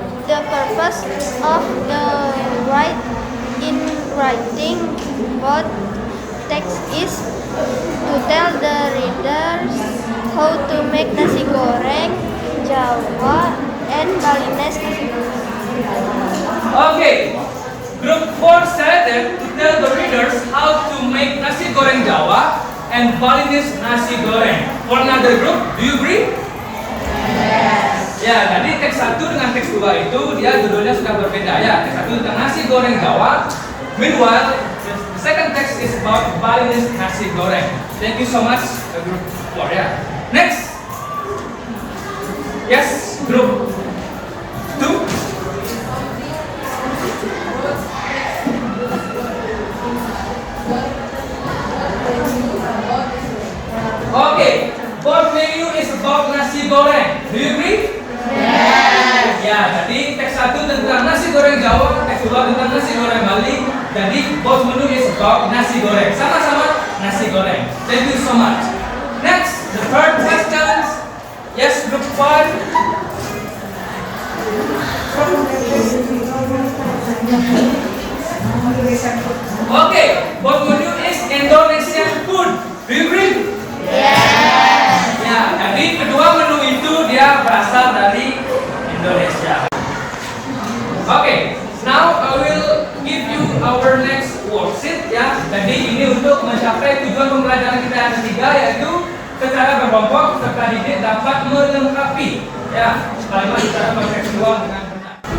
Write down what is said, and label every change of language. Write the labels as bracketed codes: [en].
[en] The purpose of the writing both text is to tell the readers how to make nasi goreng Jawa and Balinese nasi goreng. Okay, group 4 said that to tell the readers how to make nasi goreng Jawa and Balinese nasi goreng. For another group, do you agree? Yes. [id] Ya, jadi teks 1 dengan teks 2 itu dia judulnya sudah berbeda ya. Teks 1 tentang nasi goreng Jawa. Meanwhile, [en] The second text is about Balinese nasi goreng. Thank you so much, group 4. Yeah. Next. Yes, group 2. Okay, both menu is about nasi goreng. Do you agree? Yes. [id] Ya, jadi teks 1 tentang nasi goreng Jawa, teks 2 tentang nasi goreng Bali. [en] Jadi both menu is about nasi goreng. [id] Sama-sama nasi goreng. [en] Thank you so much. Next, the third question. Yes, group 5. Okay, both menu is Indonesian food. Do you agree? Yes. [id] Ya, jadi kedua menu itu dia berasal dari Indonesia. [en] Okay, now I will give you our next worksheet ya. [id] Jadi ini untuk mencapai tujuan pembelajaran kita yang ketiga, yaitu secara berkelompok serta didik dapat melengkapi ya kalimat secara kontekstual dengan benar.